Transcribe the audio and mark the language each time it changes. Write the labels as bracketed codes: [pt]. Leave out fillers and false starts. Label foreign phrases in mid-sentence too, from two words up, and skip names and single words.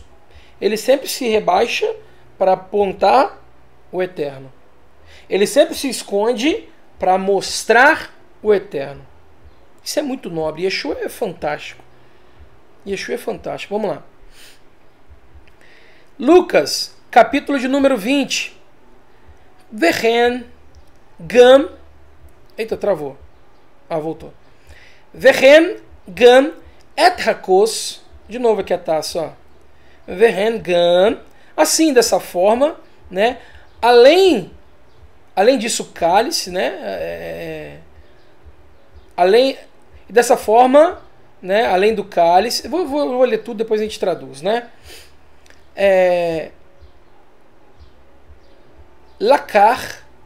[pt] Ele sempre se rebaixa para apontar o Eterno. Ele sempre se esconde para mostrar o Eterno. Isso é muito nobre. Yeshua é fantástico. Yeshua é fantástico. Vamos lá. Lucas, capítulo de número 20. [he] וכן גם. [pt] Eita, travou. Voltou. [he] וכן גם את הכוס. [pt] De novo aqui a taça, ó. [he] וכן גם. [pt] Assim, dessa forma, né? Além disso, o cálice, né? Dessa forma, né? Além do cálice. Vou ler tudo, depois a gente traduz, né? Lakar.